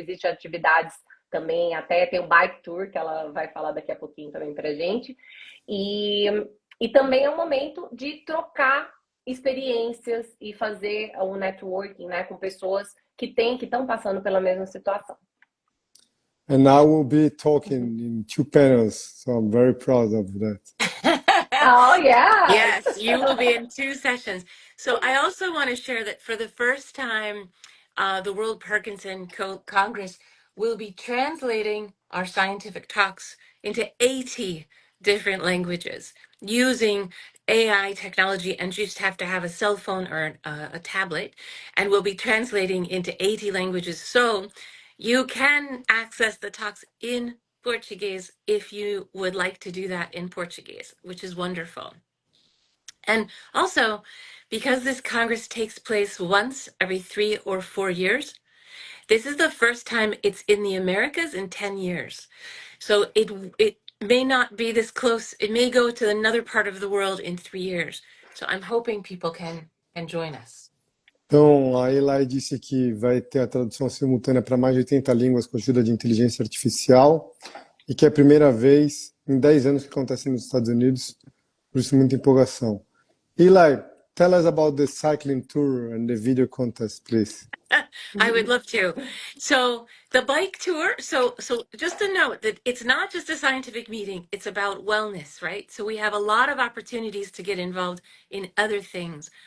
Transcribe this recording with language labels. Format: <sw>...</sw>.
<pt>Existem atividades também, até tem o Bike Tour, que ela vai falar daqui a pouquinho também para a gente. E também é um momento de trocar experiências e fazer o networking, né, com pessoas que estão passando pela mesma situação.</pt> <en>And I will be talking in 2 panels, so I'm very proud of that. Oh, yeah. Yes, you will be in 2 sessions. So I also want to share that for the first time, the World Parkinson Congress will be translating our scientific talks into 80 different languages using AI technology, and you just have to have a cell phone or a tablet, and we'll be translating into 80 languages. So you can access the talks in Portuguese if you would like to do that in Portuguese, which is wonderful. And also, because this Congress takes place once every 3 or 4 years, this is the first time it's in the Americas in 10 years. So it may not be this close. It may go to another part of the world in 3 years. So I'm hoping people can join us.</en> <pt>Então, a Eli disse que vai ter a tradução simultânea para mais de 80 línguas com a ajuda de inteligência artificial. e que é a primeira vez em 10 anos que acontece nos Estados Unidos, por isso muita empolgação.</pt> <en>Eli, tell us about the cycling tour and the video contest, please. I would love to. So the bike tour, so just a note that it's not just a scientific meeting, it's about wellness, right? So we have a lot of opportunities to get involved in other things.</en>